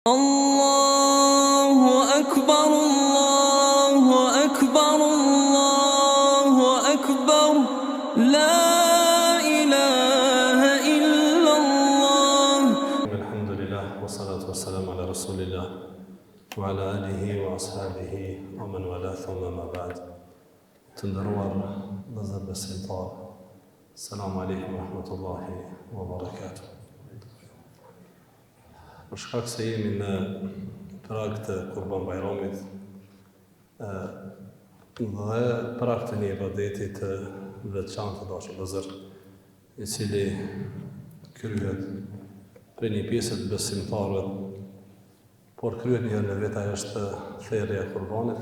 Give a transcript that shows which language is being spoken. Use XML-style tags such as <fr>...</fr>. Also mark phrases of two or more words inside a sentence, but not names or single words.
<ar>الله أكبر، الله أكبر، الله أكبر, لا إله إلا الله. الحمد لله، والصلاة والسلام على رسول الله، وعلى آله وأصحابه، ومن والاه ثم أما بعد.</ar> <sq>Të ndëruar vëllezër besimtar,</sq> <ar>السلام عليكم ورحمة الله وبركاته.</ar> <sq>Për shkak se jemi në prag të Kurban Bajramit dhe prag të një ibadeti të veçantë të dashur vëllezër, i cili kryhet për një pjesë të besimtarëve, por kryhet një herë në vetë, ajo është thërrja e kurbanit.</sq>